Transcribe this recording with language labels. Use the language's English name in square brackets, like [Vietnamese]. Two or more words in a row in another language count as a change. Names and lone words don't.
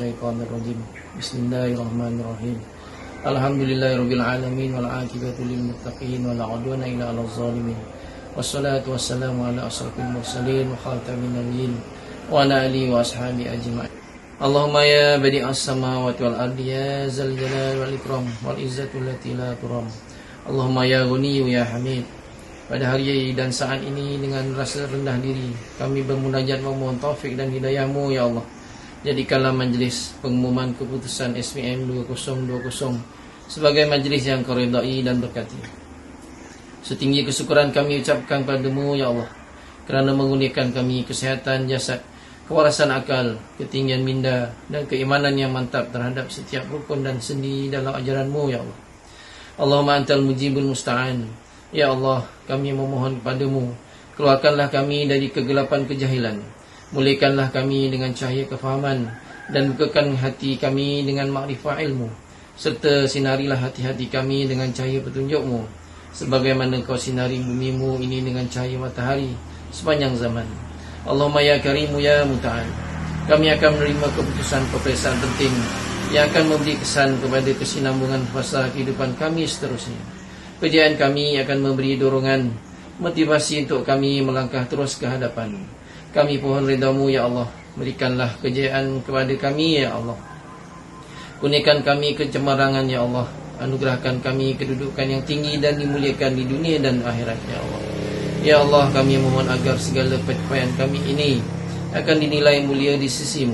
[Arabic] الشيطان الرجيم بسم الله الرحمن الرحيم الحمد لله رب العالمين والعاقبة للمتقين ولا عدوان إلا على الظالمين والصلاة والسلام على أشرف المرسلين وخاتم النبيين وعلى آله وأصحابه أجمعين اللهم يا بديع السماوات والأرض يا ذا الجلال والإكرام والعزة التي لا ترام اللهم يا غني يا حميد. [Malay] Pada hari dan saat ini dengan rasa rendah diri kami bermunajat memohon taufik dan hidayah-Mu ya Allah. Jadikanlah majlis pengumuman keputusan SPM 2020 sebagai majlis yang Kau redai dan berkati. Setinggi kesyukuran kami ucapkan padamu ya Allah kerana mengurniakan kami kesihatan jasad, kewarasan akal, ketinggian minda dan keimanan yang mantap terhadap setiap rukun dan sendi dalam ajaran-Mu ya Allah. [Arabic] اللهم أنت المجيب المستعان. [Malay] Ya Allah, kami memohon kepadamu, keluarkanlah kami dari kegelapan kejahilan, muliakanlah kami dengan cahaya kefahaman, dan bukakan hati kami dengan makrifah ilmu, serta sinarilah hati-hati kami dengan cahaya petunjuk-Mu, sebagaimana Kau sinari bumi-Mu ini dengan cahaya matahari sepanjang zaman. [Arabic] اللهم يا كريم يا متعال. [Malay] Kami akan menerima keputusan peperiksaan penting yang akan memberi kesan kepada kesinambungan fasa kehidupan kami seterusnya. Kejayaan kami akan memberi dorongan, motivasi untuk kami melangkah terus ke hadapan. Kami pohon redha-Mu ya Allah. Berikanlah kejayaan kepada kami ya Allah. Kurniakan kami kecemarangan ya Allah. Anugerahkan kami kedudukan yang tinggi dan dimuliakan di dunia dan akhirat ya Allah. Ya Allah, kami memohon agar segala pencapaian kami ini akan dinilai mulia di sisi-Mu.